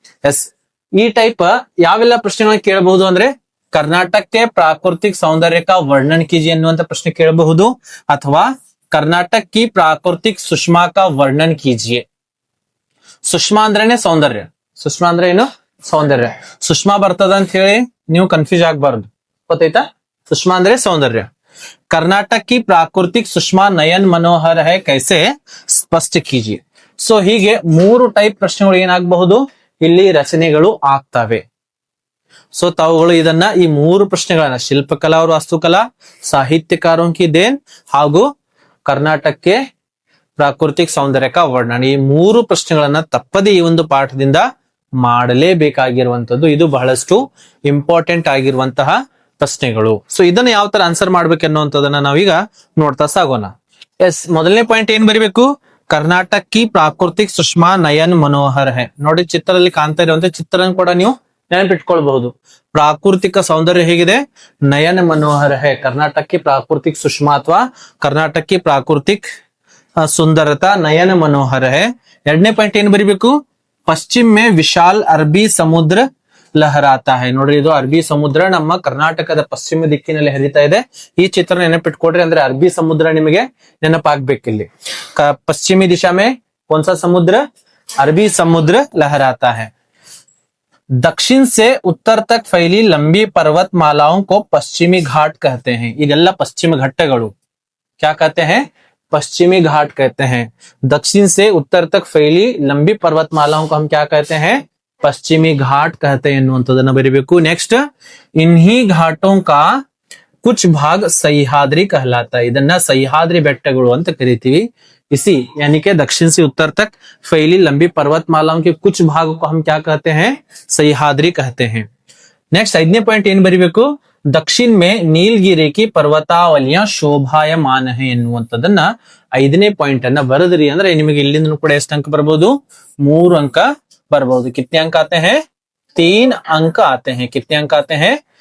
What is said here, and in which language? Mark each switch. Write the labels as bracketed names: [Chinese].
[Kannada] S, ಈ type ಯಾವೆಲ್ಲ ಪ್ರಶ್ನೆಗಳನ್ನ ಕೇಳಬಹುದು ಅಂದ್ರೆ ಕರ್ನಾಟಕಕ್ಕೆ ಪ್ರಾಕೃತಿಕ ಸೌಂದರ್ಯ [Hindi] का वर्णन कीजिए [Kannada] ಅನ್ನುವಂತ ಪ್ರಶ್ನೆ ಕೇಳಬಹುದು, ಅಥವಾ ಕರ್ನಾಟಕ [Hindi] की प्राकृतिक सुषमा का वर्णन कीजिए. [Kannada] ಸುಷ್ಮಾ ಅಂದ್ರೇನೆ ಸೌಂದರ್ಯ. ಸುಷ್ಮಾ ಅಂದ್ರೆ ಏನು? ಸೌಂದರ್ಯ. ಸುಷ್ಮಾ ಬರ್ತದ ಅಂತ ಹೇಳಿ ನೀವು ಕನ್ಫ್ಯೂಸ್ ಆಗ್ಬಾರ್ದು. ಗೊತ್ತಾಯ್ತಾ? ಸುಷ್ಮಾ ಅಂದ್ರೆ ಸೌಂದರ್ಯ. [Hindi] ಕರ್ನಾಟಕ की प्राकृतिक सुषमा नयन मनोहर है कैसे स्पष्ट कीजिए. [Kannada] ಸೊ ಹೀಗೆ 3 ಟೈಪ್ ಪ್ರಶ್ನೆಗಳು ಏನಾಗಬಹುದು? ಇಲ್ಲಿ ರಚನೆಗಳು ಆಗ್ತವೆ. ಸೊ ತಾವುಗಳು ಇದನ್ನ ಈ 3 ಪ್ರಶ್ನೆಗಳನ್ನ ಶಿಲ್ಪಕಲಾ और ವಾಸ್ತುಕಲಾ, [Hindi] ಸಾಹಿತ್ಯಕಾರೋं की देन [Kannada] ಹಾಗೂ ಕರ್ನಾಟಕಕ್ಕೆ ಪ್ರಾಕೃತಿಕ ಸೌಂದರ್ಯ [Hindi] का वर्णन, [Kannada] ಈ 3 ಪ್ರಶ್ನೆಗಳನ್ನ ತಪ್ಪದೇ ಈ ಒಂದು ಪಾಠದಿಂದ ಮಾಡಲೇಬೇಕಾಗಿರುವಂತದ್ದು. ಇದು ಬಹಳಷ್ಟು ಇಂಪಾರ್ಟೆಂಟ್ ಆಗಿರುವಂತಹ ಪ್ರಶ್ನೆಗಳು. ಸೊ ಇದನ್ನ ಯಾವ ತರ ಆನ್ಸರ್ ಮಾಡ್ಬೇಕು ಅನ್ನುವಂಥದ್ದನ್ನ ನಾವೀಗ ನೋಡ್ತಾ ಸಾಗೋಣ. ಎಸ್, ಮೊದಲನೇ ಪಾಯಿಂಟ್ ಏನ್ ಬರಿಬೇಕು? [Hindi] ಕರ್ನಾಟಕ की प्राकृतिक सुषमा नयन मनोहर है. [Kannada] ನೋಡಿ, ಚಿತ್ರದಲ್ಲಿ ಕಾಣ್ತಾ ಇರುವಂತ ಚಿತ್ರನ ಕೂಡ ನೀವು ನೆನಪಿಟ್ಕೊಳ್ಬಹುದು. ಪ್ರಾಕೃತಿಕ ಸೌಂದರ್ಯ ಹೇಗಿದೆ? [Hindi] ನಯನ ಮನೋಹರ ಹೇ. ಕರ್ನಾಟಕ की प्राकृतिक सुषमा ಅಥವಾ ಕರ್ನಾಟಕ की प्राकृतिक ಸುಂದರತಾ ನಯನ ಮನೋಹರ ಹೇ. [Kannada] ಎರಡನೇ ಪಾಯಿಂಟ್ ಏನ್ ಬರಿಬೇಕು? [Hindi] ಪಶ್ಚಿಮ ಮೇ ವಿಶಾಲ್ ಅರಬ್ಬಿ ಸಮುದ್ರ ಲಹರಾತಾ ಹೈ. [Kannada] ನೋಡ್ರಿ, ಇದು ಅರಬ್ಬಿ ಸಮುದ್ರ ನಮ್ಮ ಕರ್ನಾಟಕದ ಪಶ್ಚಿಮ ದಿಕ್ಕಿನಲ್ಲಿ ಹರಿತಾ ಇದೆ. ಈ ಚಿತ್ರ ನೆನಪಿಟ್ಕೊಡ್ರಿ, ಅಂದ್ರೆ ಅರಬ್ಬಿ ಸಮುದ್ರ ನಿಮಗೆ ನೆನಪಾಗ್ಬೇಕಿಲ್ಲಿ. [Hindi] ಪಶ್ಚಿಮಿ ದಿಶಾ ಮೇ कौन सा समुद्र? अरबी समुद्र लहराता है. दक्षिण से उत्तर तक फैली लंबी पर्वतमालाओं को पश्चिमी घाट कहते हैं. [Kannada] ಇದೆಲ್ಲ ಪಶ್ಚಿಮ ಘಟ್ಟಗಳು. [Hindi] क्या कहते हैं? पश्चिमी घाट कहते हैं. दक्षिण से उत्तर तक फैली लंबी पर्वतमालाओं को हम क्या कहते हैं? पश्चिमी घाट कहते हैं [Kannada] ಎನ್ನುವಂತದನ್ನ ಬರಿಬೇಕು. [Hindi] ನೆಕ್ಸ್ಟ್, इन्हीं घाटों का कुछ भाग सह्याद्री कहलाता है. [Kannada] ಇದನ್ನ ಸಹ್ಯಾದ್ರಿ ಬೆಟ್ಟಗಳು ಅಂತ ಕರಿತೀವಿ. [Hindi] इसी यानी कि दक्षिण से उत्तर तक फैली लंबी पर्वतमालाओं के कुछ भागों को हम क्या कहते हैं? सह्याद्री कहते हैं. [Kannada] नेक्स्ट, 5ನೇ ಪಾಯಿಂಟ್ ಏನ್ ಬರಿಬೇಕು? [Hindi] दक्षिण में नीलगिरी की पर्वतावलियां शोभायमान है [Kannada] ಎನ್ನುವಂತದನ್ನ 5ನೇ ಪಾಯಿಂಟ್ ಅನ್ನ ಬರೆದ್ರಿ ಅಂದ್ರೆ ನಿಮಗೆ ಇಲ್ಲಿಂದ ಕೂಡ ಎಷ್ಟು ಅಂಕ ಬರಬಹುದು? 3 ಅಂಕ ಬರಬಹುದು. [Hindi] कितने अंक आते हैं? 3 अंक आते हैं. कितने अंक आते हैं?